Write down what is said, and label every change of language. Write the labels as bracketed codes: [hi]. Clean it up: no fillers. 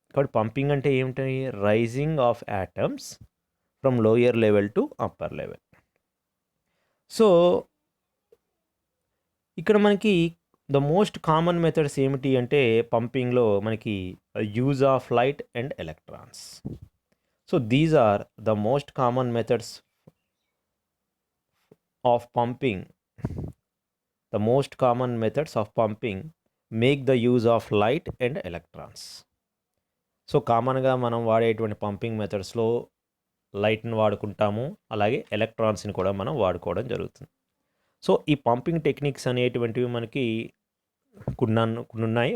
[te] కాబట్టి పంపింగ్ అంటే ఏమిటి, [en] Rising of atoms from lower level to upper level. [te] So ఇక్కడ మనకి [en] the most common methods [te] ఏమిటి అంటే పంపింగ్లో మనకి [en] Use of light and electrons. So these are the most common methods of pumping. The most common methods of pumping make the use of light and electrons. [te] So కామన్గా మనం వాడేటువంటి pumping మెథడ్స్లో లైట్ని వాడుకుంటాము, అలాగే ఎలక్ట్రాన్స్ని కూడా మనం వాడుకోవడం జరుగుతుంది. సో ఈ పంపింగ్ టెక్నిక్స్ అనేటువంటివి మనకి కొన్ని ఉన్నాయి.